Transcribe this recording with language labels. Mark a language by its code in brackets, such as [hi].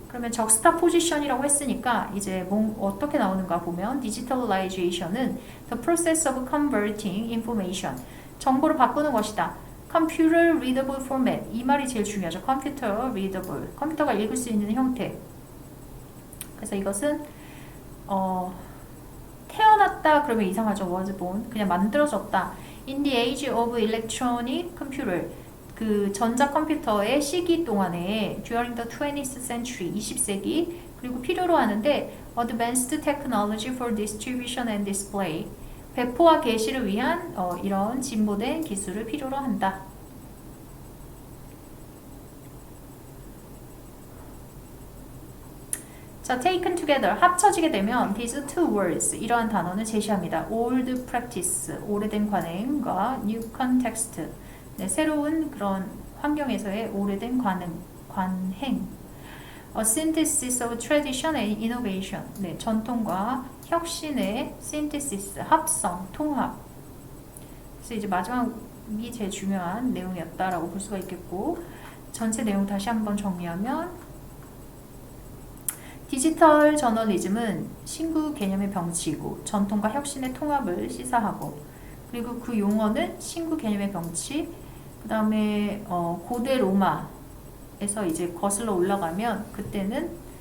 [ko] 그러면 juxtaposition이라고 했으니까 이제 어떻게 나오는가 보면 digitalization은 [en] the process of converting information. [ko] 정보를 바꾸는 것이다. [en] computer readable format. [ko] 이 말이 제일 중요하죠. [en] computer readable. [ko] 컴퓨터가 읽을 수 있는 형태. 그래서 이것은 태어났다 그러면 이상하죠. [en] was born. [ko] 그냥 만들어졌다. [en] In the age of electronic computer. [ko] 그 전자컴퓨터의 시기 동안에 [en] during the 20th century, [ko] 20세기 그리고 필요로 하는데 [en] advanced technology for distribution and display. [ko] 배포와 게시를 위한 이런 진보된 기술을 필요로 한다. 자, [en] taken together, [ko] 합쳐지게 되면 [en] these two words, [ko] 이러한 단어는 제시합니다. [en] old practice, [ko] 오래된 관행과 [en] new context, [ko] 네, 새로운 그런 환경에서의 오래된 관행. [en] A synthesis of tradition and innovation, [ko] 네, 전통과 혁신의 [en] synthesis, 합성, 통합. [ko] 그래서 이제 마지막이 제일 중요한 내용이었다라고 볼 수가 있겠고, 전체 내용 다시 한번 정리하면 디지털 저널리즘은 신구 개념의 병치이고 전통과 혁신의 통합을 시사하고, 그리고 그 용어는 신구 개념의 병치, 그 다음에 고대 로마에서 이제 거슬러 올라가면 그때는